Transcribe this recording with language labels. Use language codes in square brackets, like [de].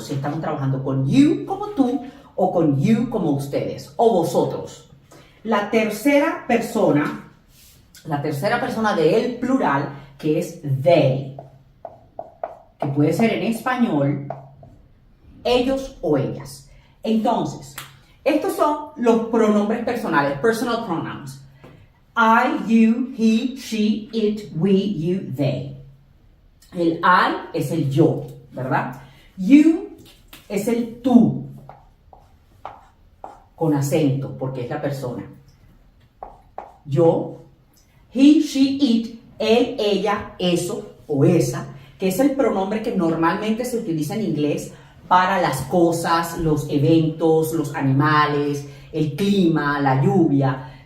[es] Si estamos trabajando con you como tú, o con you como ustedes, o vosotros. La tercera persona del plural, que es they, que puede ser en español ellos o ellas. Entonces, estos son los pronombres personales, personal pronouns. [en] I, you, he, she, it, we, you, they. [es] El I es el yo, ¿verdad? You es el tú, con acento, porque es la persona. Yo, [en] he, she, it, [es] él, ella, eso o esa, que es el pronombre que normalmente se utiliza en inglés para las cosas, los eventos, los animales, el clima, la lluvia.